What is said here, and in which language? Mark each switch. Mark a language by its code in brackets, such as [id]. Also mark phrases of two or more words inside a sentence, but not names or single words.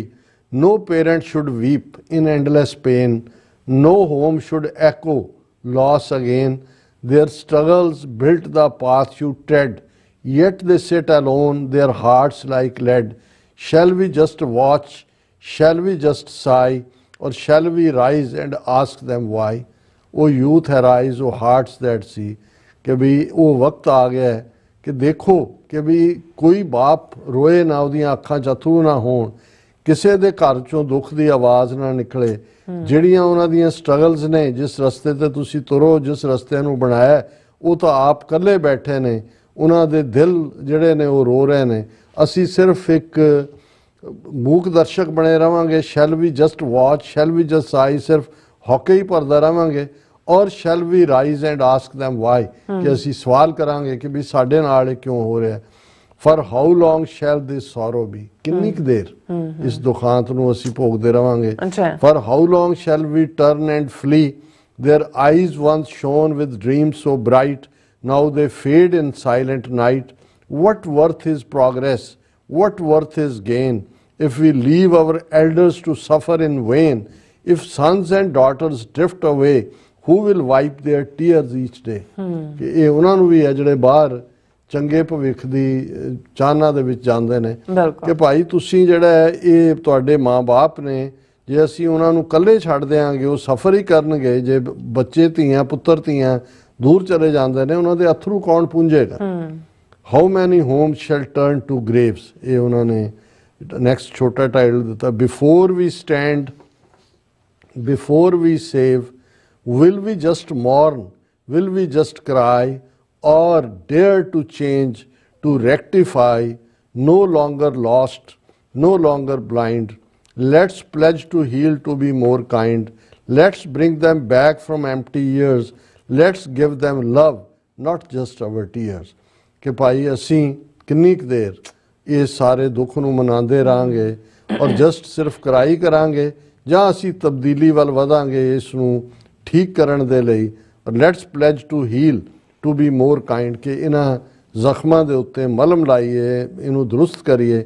[en] No parent should weep in endless pain, no home should echo loss again. Their struggles built the path you tread, yet they sit alone, their hearts like lead. Shall we just watch? Shall we just sigh? Or shall we rise and ask them why? O youth arise, O hearts that see. [hi] कि भी वो वक्त आ गया है कि देखो कि भी कोई बाप रोए ना, [pa] ਉਹਦੀਆਂ ਅੱਖਾਂ 'ਚ ਅਥਰੂ ਨਾ ਹੋਣ, ਕਿਸੇ ਦੇ ਘਰ 'ਚੋਂ ਦੁੱਖ ਦੀ ਆਵਾਜ਼ ਨਾ ਨਿਕਲੇ. ਜਿਹੜੀਆਂ ਉਹਨਾਂ ਦੀਆਂ ਸਟਰਗਲਸ ਨੇ, ਜਿਸ ਰਸਤੇ ਤੇ ਤੁਸੀਂ ਤੁਰੋ, ਜਿਸ ਰਸਤੇ ਨੂੰ ਬਣਾਇਆ, ਉਹ ਤਾਂ ਆਪ ਇਕੱਲੇ ਬੈਠੇ ਨੇ, ਉਹਨਾਂ ਦੇ ਦਿਲ ਜਿਹੜੇ ਨੇ ਉਹ ਰੋ ਰਹੇ ਨੇ. ਅਸੀਂ ਸਿਰਫ ਇੱਕ ਮੂਕ ਦਰਸ਼ਕ ਬਣੇ ਰਵਾਂਗੇ. [en] shall we just watch, shall we just I, [pa] ਸਿਰਫ ਹੌਕੇ ਹੀ ਭਰਦਾ ਰਵਾਂਗੇ. ਔਰ [en] shall we rise and ask them why, [pa] ਕਿ ਅਸੀਂ ਸਵਾਲ ਕਰਾਂਗੇ ਕਿ ਵੀ ਸਾਡੇ ਨਾਲ ਇਹ ਕਿਉਂ ਹੋ ਰਿਹਾ. [en] for how long shall this sorrow be, [pa] ਕਿੰਨੀ ਕੁ ਦੇਰ ਇਸ ਦੁਖਾਂਤ ਨੂੰ ਅਸੀਂ ਭੋਗਦੇ ਰਵਾਂਗੇ. [en] for how long shall we turn and flee, their eyes once shone with dreams so bright, now they fade in silent night. What worth is progress, what worth is gain, if we leave our elders to suffer in vain? If sons and daughters drift away, who will wipe their tears each day? [pa] ਕਿ ਇਹ ਉਹਨਾਂ ਨੂੰ ਵੀ ਹੈ ਜਿਹੜੇ ਬਾਹਰ ਚੰਗੇ ਭਵਿੱਖ ਦੀ ਚਾਹਨਾ ਦੇ ਵਿੱਚ ਜਾਂਦੇ ਨੇ ਕਿ ਭਾਈ ਤੁਸੀਂ ਜਿਹੜਾ ਹੈ ਇਹ ਤੁਹਾਡੇ ਮਾਂ-ਬਾਪ ਨੇ, ਜੇ ਅਸੀਂ ਉਹਨਾਂ ਨੂੰ ਇਕੱਲੇ ਛੱਡ ਦਿਆਂਗੇ ਉਹ ਸਫ਼ਰ ਹੀ ਕਰਨਗੇ. ਜੇ ਬੱਚੇ ਧੀਆਂ ਪੁੱਤਰ ਧੀਆਂ ਦੂਰ ਚਲੇ ਜਾਂਦੇ ਨੇ, ਉਹਨਾਂ ਦੇ ਅਥਰੂ ਕੌਣ ਪੂੰਝੇਗਾ? [en] how many homes shall turn to graves, [pa] ਇਹ ਉਹਨਾਂ ਨੇ ਨੈਕਸਟ ਛੋਟਾ ਟਾਈਟਲ ਦਿੱਤਾ. [en] before we stand, before we save, will we just mourn, will we just cry, or dare to change, to rectify? No longer lost, no longer blind, let's pledge to heal, to be more kind. Let's bring them back from empty years, let's give them love not just our tears। [pa] ਕਿ ਭਾਈ ਅਸੀਂ ਕਿੰਨੀ ਕੁ ਦੇਰ ਇਸ ਸਾਰੇ ਦੁੱਖ ਨੂੰ ਮਨਾਉਂਦੇ ਰਹਾਂਗੇ ਔਰ ਜਸਟ ਸਿਰਫ ਕਰਾਈ ਕਰਾਂਗੇ, ਜਾਂ ਅਸੀਂ ਤਬਦੀਲੀ ਵੱਲ ਵਧਾਂਗੇ ਇਸ ਨੂੰ ਠੀਕ ਕਰਨ ਦੇ ਲਈ। [en] let's pledge to heal, to be more kind, [pa] ਕਿ ਇਹਨਾਂ ਜ਼ਖਮਾਂ ਦੇ ਉੱਤੇ ਮਲਮ ਲਾਈਏ, ਇਹਨੂੰ ਦਰੁਸਤ ਕਰੀਏ।